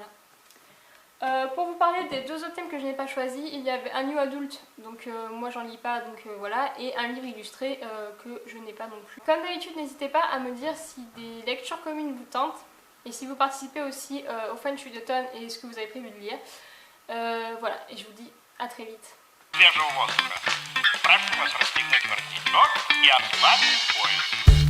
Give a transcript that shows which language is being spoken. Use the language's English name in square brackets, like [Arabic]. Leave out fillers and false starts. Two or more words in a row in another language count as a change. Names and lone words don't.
[French] Pour vous parler des 2 autres thèmes que je n'ai pas choisis, il y avait un [English] new adult, [French] donc moi j'en lis pas, donc voilà, et un livre illustré que je n'ai pas non plus. Comme d'habitude, n'hésitez pas à me dire si des lectures communes vous tentent, et si vous participez aussi au French Readathon et ce que vous avez prévu de lire. Voilà, et je vous dis à très vite. [Russian] Свежего воздуха. Прошу вас расстегнуть воротничок и ослабить пояс.